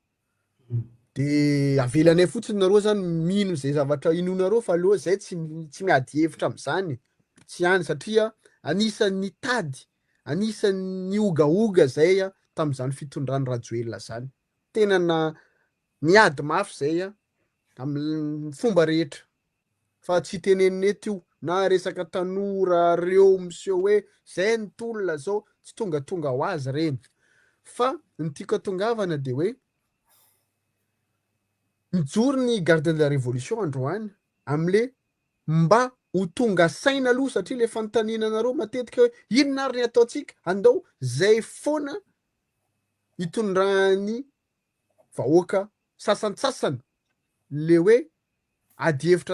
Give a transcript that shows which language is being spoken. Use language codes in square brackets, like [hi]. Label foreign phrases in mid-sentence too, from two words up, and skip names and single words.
[mg] de avelanay fotsiny nareo zany mino zay zavatra inonareo fa aloha zay tsy miady hevitra am'izany tsy hany satria anisan'ny tady anisan'ny ogaoga zay a tam'izany fitondrany rajoelina zany tena na niady mafy zay a amy fomba rehetra fa tsy tenenina eto io na resaka tanora reo miseho hoe zay ny tolona zao tsy tonga ho azy reny fa ny tiako atongavana de hoe mijoro ny [fr] garde de la révolution [mg] androany am'le mba ho tonga saina aloha satria le fanontaniananareo matetika hoe inona ary ny ataontsika andao zay foana hitondrany vahoaka sasantsasany le hoe ady hevitra